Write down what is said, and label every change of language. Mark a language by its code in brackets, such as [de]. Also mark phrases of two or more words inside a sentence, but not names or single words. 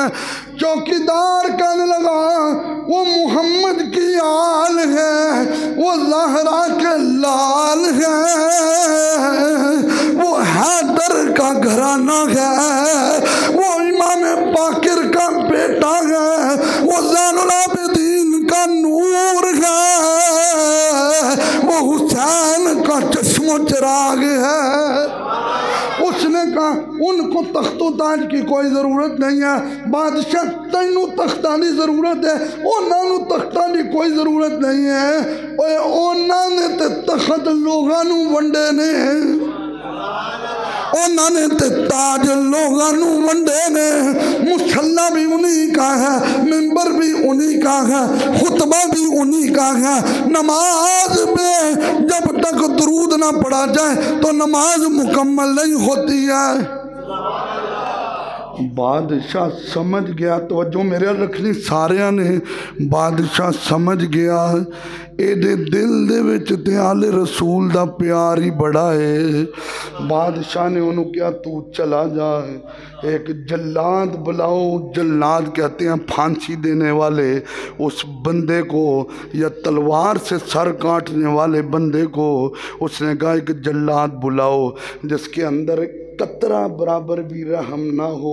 [ur] چوکیدار کہنے لگا وہ محمد کی آل ہے، وہ زہرا کے لال ہے، وہ حیدر کا گھرانہ ہے، وہ امام باقر کا بیٹا ہے، وہ زین العابدین کا نور ہے، وہ حسین کا چشم و چراغ ہے۔ اس نے کہا ان کو تخت و تاج کی کوئی ضرورت نہیں ہے، [pa] بادشاہ تینوں تختاں دی ضرورت ہے، انہاں نوں تختاں دی کوئی ضرورت نہیں ہے، انہاں نے تے تخت لوگاں نوں ونڈے نے، انہوں نے تے تاج لوگاں نوں ونڈے نے، [ur] مصلی بھی انہی کا ہے، منبر بھی انہی کا ہے، خطبہ بھی انہی کا ہے، نماز میں جب تک درود نہ پڑھا جائے تو نماز مکمل نہیں ہوتی ہے۔ [pa] بادشاہ سمجھ گیا، توجہ میرے رکھنی سارے نے، بادشاہ سمجھ گیا اے دے دل دے وچ تے آل رسول دا پیار ہی بڑا ہے۔ [ur] بادشاہ نے انہوں کیا تو چلا جا، ایک جلاد بلاؤ، جلاد کہتے ہیں پھانسی دینے والے اس بندے کو، یا تلوار سے سر کاٹنے والے بندے کو، اس نے کہا ایک جلاد بلاؤ جس کے اندر قطرہ برابر بھی رحم نہ ہو۔